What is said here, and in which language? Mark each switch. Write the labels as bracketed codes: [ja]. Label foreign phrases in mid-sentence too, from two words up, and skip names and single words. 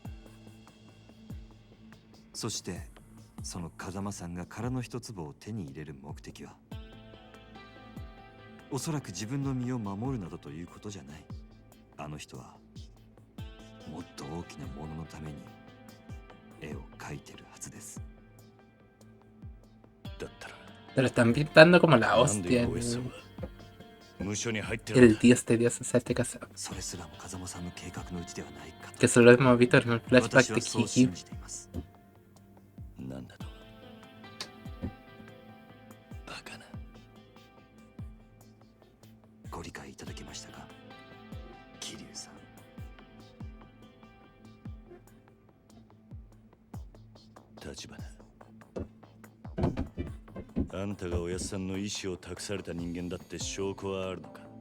[ja] そしてその風間さんが殻の一坪を手に入れる目的はおそらく自分の身を守るなどということじゃない。あの人はもっと大きなもののために絵を描いてるはずです。だったら [es] Pero están pintando como la [ja] なんで [es] hostia. [ja] おやっさんは無所に入ってる [es] El [ja] んだ。 [es] dios de dioses a este caso. [ja] それすらも風間さんの計画のうちではないかと [es] Que solo hemos visto en el flashback [ja] 私 [es] de [ja] はそう [es] Kiki. [ja] 信じています。なんだと。バカな。ご理解いただけましたか、桐生さん。立花、あんたがおやっさんの意思を託された人間だって証拠はあるのか。